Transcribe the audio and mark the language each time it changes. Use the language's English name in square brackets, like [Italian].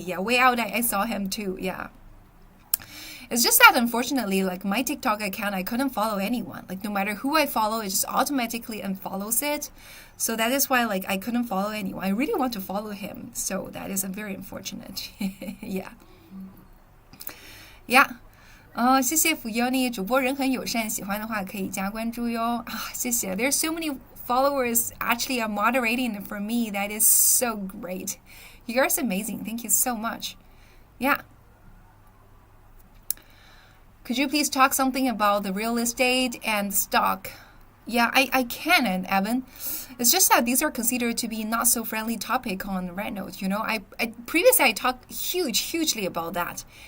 [English] Yeah, way out I saw him too. Yeah. It's just that unfortunately, like my TikTok account, I couldn't follow anyone. Like no matter who I follow, it just automatically unfollows it. So that is why like I couldn't follow anyone. I really want to follow him. So that is very unfortunate. Yeah. Yeah. [Chinese] 谢谢福佑你，主播人很友善，喜欢的话可以加关注哟。谢谢。 [English] There's so many followers actually are moderating for me. That is so great. You guys are amazing. Thank you so much. Yeah. Could you please talk something about the real estate and stock? Yeah, I can, and Evan. It's just that these are considered to be not so friendly topic on RedNote. You know, I previously I talked hugely about that.